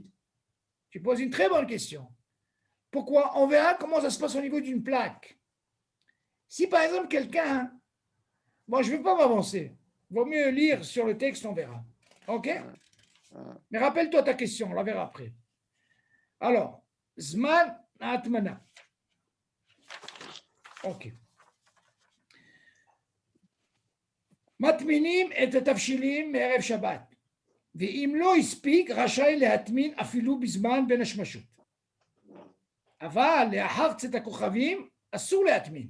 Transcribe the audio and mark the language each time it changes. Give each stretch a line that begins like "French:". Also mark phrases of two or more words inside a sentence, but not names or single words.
French: Tu poses une très bonne question. Pourquoi? On verra comment ça se passe au niveau d'une plaque. Si par exemple quelqu'un, bon, je ne vais pas m'avancer. Il vaut mieux lire sur le texte, on verra. OK? Mais rappelle-toi ta question, on la verra après. Alors,
Hebrew: זמן הטמנה.
French: OK.
Hebrew: מטמינים את התבשילים מערב שבת, ואם לא הספיק רשאי להטמין אפילו בזמן בין השמשות. אבל לאחר צאת הכוכבים אסור להטמין.